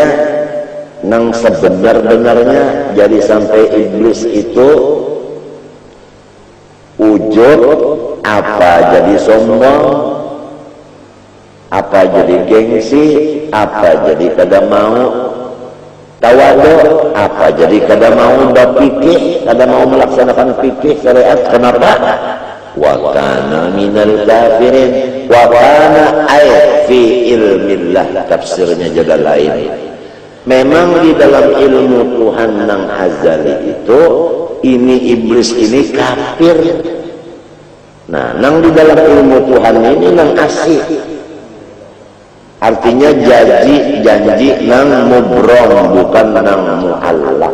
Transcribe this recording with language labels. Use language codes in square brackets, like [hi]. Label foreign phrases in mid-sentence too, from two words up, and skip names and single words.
[bjn] Nang sebenar-benarnya jadi sampai iblis itu ujub, apa jadi sombong, apa jadi gengsi, apa jadi kada mau tawadu, apa jadi kada mau berfikih, kada mau melaksanakan fikih syariat. Kenapa? [ar] وكان من الكافرين. وكان أي في علم الله, [id] tafsirnya juga lain. [bjn] Memang di dalam ilmu Tuhan nang azali itu, ini iblis ini kafir. Nah, nang di dalam ilmu Tuhan ini nang asih. Artinya janji nang mubrom, bukan nang mu'allaq.